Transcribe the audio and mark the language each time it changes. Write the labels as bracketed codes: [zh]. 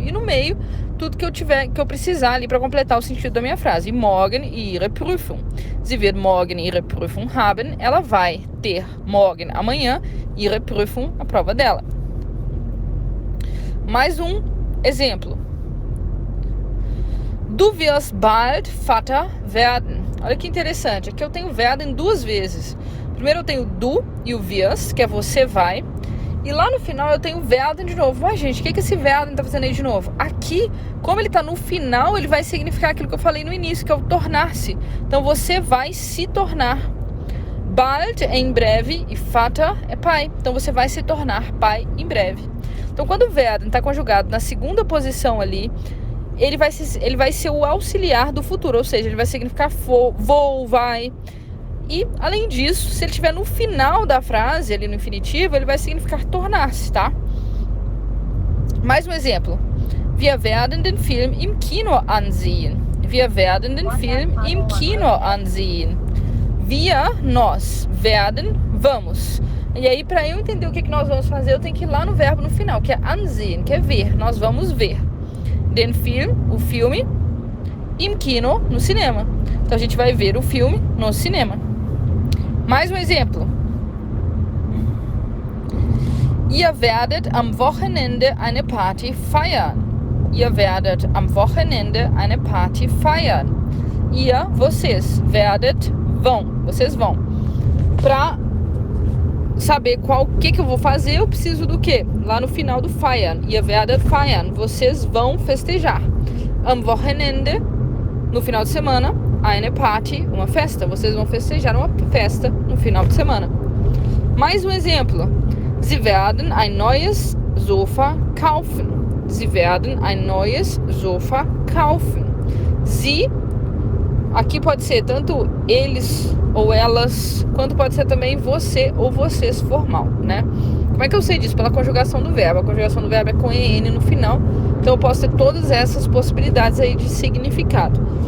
[pt] E no meio, tudo que eu precisar ali para completar o sentido da minha frase. [de] Morgen ihre Prüfung. Sie wird morgen ihre Prüfung haben. [pt] Ela vai ter morgen, amanhã, ihre Prüfung, a prova dela. Mais um exemplo. [de] Du wirst bald Vater werden. [pt] Olha que interessante. Aqui eu tenho werden duas vezes. Primeiro eu tenho du e o wirst, que é você vai. E lá no final eu tenho werden de novo. Ué, gente, o que esse werden tá fazendo aí de novo? Aqui, como ele tá no final, ele vai significar aquilo que eu falei no início, que é o tornar-se. Então você vai se tornar. Bald é em breve e Vater é pai. Então você vai se tornar pai em breve. Então quando o werden tá conjugado na segunda posição ali, ele vai ser o auxiliar do futuro, ou seja, ele vai significar vou, vai. E, além disso, se ele estiver no final da frase, ali no infinitivo, ele vai significar tornar-se, tá? Mais um exemplo. [de] Wir werden den Film im Kino ansehen. Wir werden den Film im Kino ansehen. [pt] Wir, nós. Werden, vamos. E aí, para eu entender o que nós vamos fazer, eu tenho que ir lá no verbo no final, que é ansehen, que é ver. Nós vamos ver. Den Film, o filme. Im Kino, no cinema. Então, a gente vai ver o filme no cinema. Mais um exemplo. [de] Ihr werdet am Wochenende eine Party feiern. Ihr werdet am Wochenende eine Party feiern. [pt] Ihr, vocês. Werdet, vão. Vocês vão. Pra saber o que eu vou fazer, eu preciso do quê? Lá no final do feiern. [de] Ihr werdet feiern. [pt] Vocês vão festejar. Am Wochenende, no final de semana, eine Party, uma festa. Vocês vão festejar uma festa no final de semana. Mais um exemplo. [de] Sie werden ein neues Sofa kaufen. Sie werden ein neues Sofa kaufen. [pt] Sie, aqui pode ser tanto eles ou elas, quanto pode ser também você ou vocês formal, né? Como é que eu sei disso? Pela conjugação do verbo. A conjugação do verbo é com EN no final. Então eu posso ter todas essas possibilidades aí de significado.